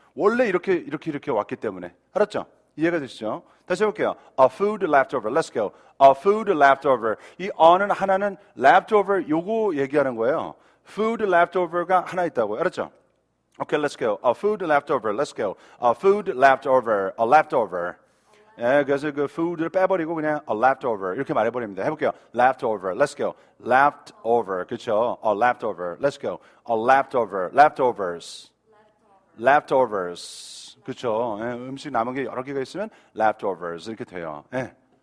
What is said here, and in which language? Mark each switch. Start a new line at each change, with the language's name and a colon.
Korean: 원래 이렇게 왔기 때문에. 알았죠? 이해가 되시죠? 다시 해볼게요.
English: A food leftover. Let's go. A food leftover.
Korean: 이 어는 하나는 leftover 요거 얘기하는 거예요. Food leftover가 하나 있다고요. 알았죠?
English: Okay, let's go. A food leftover. Let's go. A food leftover. A leftover.
Korean: 예, 그래서 그 food를 빼버리고 그냥 a leftover 이렇게 말해버립니다. 해볼게요.
English: leftover, let's go.
Korean: leftover, 그렇죠?
English: a leftover, let's go. a leftover, leftovers, leftovers,
Korean: 그렇죠? 예, 음식 남은 게 여러 개가 있으면 leftovers 이렇게 돼요. 예.